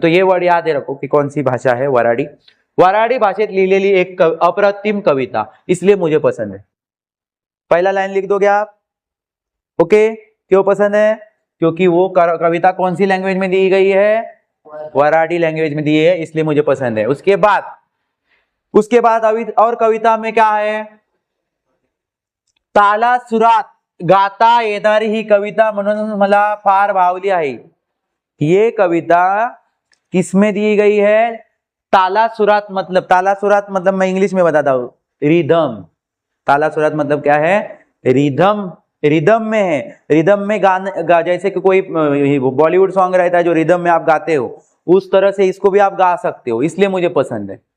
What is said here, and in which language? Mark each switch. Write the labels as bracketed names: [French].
[Hindi] तो ये वर्ड याद रखो कि कौन सी भाषा है? वराडी। [Marathi] वराडी भाषेत लिहिलेली एक अप्रतिम कविता, [Hindi] इसलिए मुझे पसंद है। पहला लाइन लिख दोगे आप? ओके, क्यों पसंद है? क्योंकि वो कविता कौन सी लैंग्वेज में दी गई है? वराडी लैंग्वेज में दी है, इसलिए मुझे पसंद है। उसके बाद अभी और कविता में क्या है? [Marathi] ताला सुरात गाता येणारी ही कविता म्हणून मला फार भावली आहे। [Hindi] ये कविता किसमें दी गई है? ताला सुरात मतलब मैं इंग्लिश में बताता हूं, रिदम। ताला सुरात मतलब क्या है? रिदम। रिदम में है, रिदम में गाने जैसे कि कोई बॉलीवुड सॉन्ग रहता है जो रिदम में आप गाते हो, उस तरह से इसको भी आप गा सकते हो, इसलिए मुझे पसंद है।